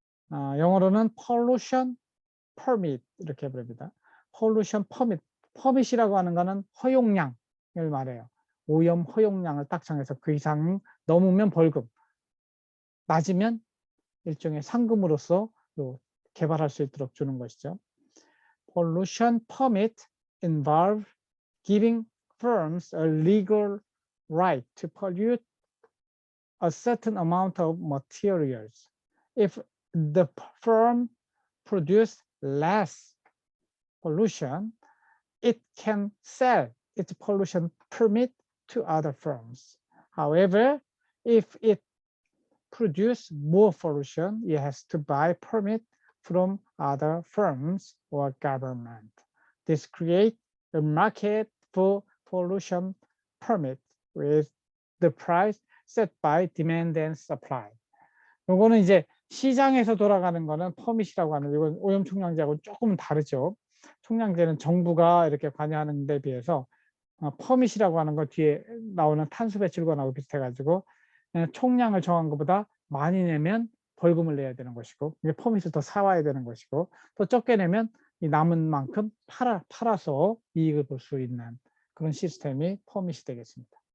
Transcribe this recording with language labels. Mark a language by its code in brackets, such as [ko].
[ko] 영어로는 pollution permit 이렇게 부릅니다. pollution permit, permit이라고 하는 것은 허용량을 말해요. 오염 허용량을 딱 정해서 그 이상 넘으면 벌금, 낮으면 일종의 상금으로서 개발할 수 있도록 주는 것이죠. [en] Pollution permit involve giving firms a legal right to pollute a certain amount of materials. If the firm produces less pollution, it can sell its pollution permit to other firms. However, if it produces more pollution, it has to buy permit from other firms or government. This creates a market for pollution permit with the price set by demand and supply. [ko] 이거는 이제 시장에서 돌아가는 거는 퍼밋이라고 하는, 이건 오염 총량제하고 조금 다르죠. 총량제는 정부가 이렇게 관여하는 데 비해서 퍼밋이라고 하는 거 뒤에 나오는 탄소 배출권하고 비슷해가지고 총량을 정한 것보다 많이 내면 벌금을 내야 되는 것이고, 퍼밋을 더 사와야 되는 것이고, 또 적게 내면 이 남은 만큼 팔아서 이익을 볼 수 있는 그런 시스템이 퍼밋이 되겠습니다.